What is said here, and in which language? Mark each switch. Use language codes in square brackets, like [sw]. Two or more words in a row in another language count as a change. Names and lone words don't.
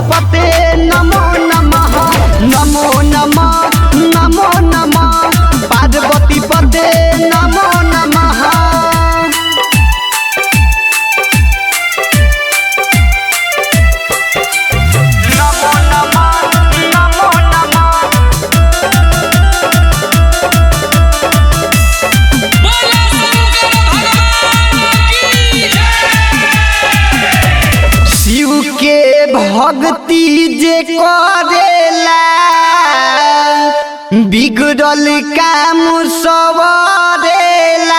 [sa] पते नमो नमः नमो नमः नमो नमः पार्वती पते नमो नमः। नमो नमः नमो नमः [bho] शिव के भक्ति जे करेला बिगड़ल काम सवरेला।